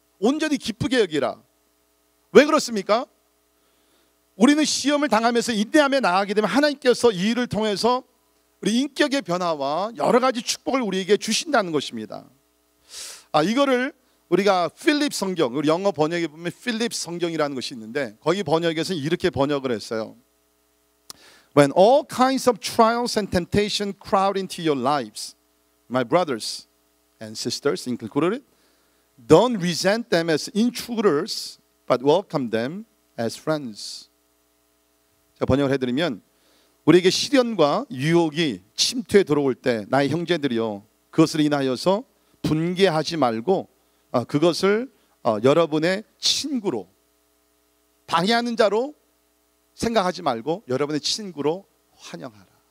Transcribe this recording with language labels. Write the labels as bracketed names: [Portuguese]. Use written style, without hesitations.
[Korean] 온전히 기쁘게 여기라. 왜 그렇습니까? 우리는 시험을 당하면서 인내하며 나아가게 되면 하나님께서 이 일을 통해서 우리 인격의 변화와 여러 가지 축복을 우리에게 주신다는 것입니다. 이거를 우리가 필립 성경, 우리 영어 번역에 보면 필립 성경이라는 것이 있는데 거기 번역에서는 이렇게 번역을 했어요. [English] When all kinds of trials and temptation crowd into your lives, my brothers and sisters included, don't resent them as intruders, but welcome them as friends. [Korean] 제가 번역을 해드리면, 우리에게 시련과 유혹이 침투해 들어올 때 나의 형제들이여, 그것을 인하여서 분개하지 말고 그것을 여러분의 친구로, 방해하는 자로 생각하지 말고 여러분의 친구로 환영하라.